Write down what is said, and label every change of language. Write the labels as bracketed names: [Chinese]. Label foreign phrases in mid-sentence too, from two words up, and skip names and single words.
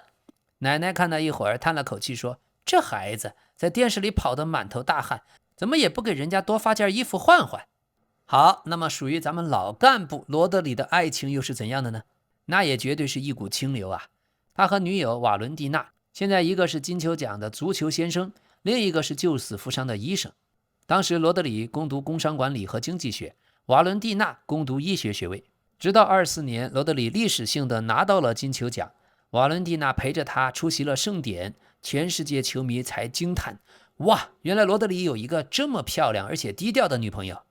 [Chinese] 奶奶看了一會兒，嘆了口氣說：“這孩子在電視裡跑得滿頭大汗，怎麼也不給人家多發件衣服換換。” 好，那麼屬於咱們老幹部羅德里的愛情又是怎樣的呢？那也絕對是一股清流啊！他和女友瓦倫蒂娜，現在一個是金球獎的足球先生，另一個是救死扶傷的醫生。當時羅德里攻讀工商管理和經濟學，瓦倫蒂娜攻讀醫學學位。直到24年，羅德里歷史性的拿到了金球獎，瓦倫蒂娜陪着他出席了盛典，全世界球迷才驚嘆：哇，原來羅德里有一個這麼漂亮而且低調的女朋友。